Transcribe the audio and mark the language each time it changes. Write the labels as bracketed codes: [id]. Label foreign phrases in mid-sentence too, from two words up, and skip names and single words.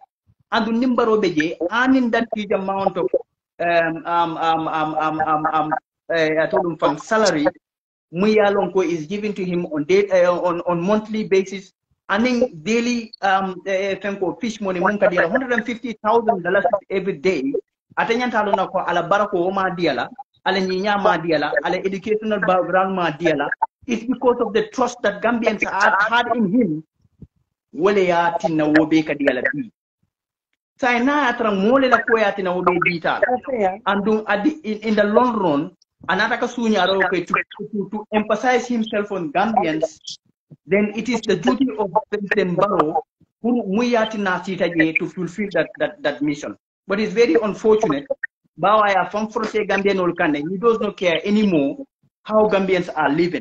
[en] And the Nimbaro Beje, earning that huge amount of salary, Muyalonko is given to him on monthly basis, earning daily fish money, $150,000 every day. [man] Atanyantalo ko ala barako ma diala, ala nyinya ma diala, ala [en] educational background [man] ma diala. [en] It's because of the trust that Gambians had in him. [man] Wale ya tina wobe ka diala bi. Sai na atra mole la ko ya tina wobe bita. [en] And in the long run, another to emphasize himself on Gambians, then it is the duty of President Barrow to fulfill that mission. But it's very unfortunate. He does not care anymore how Gambians are living.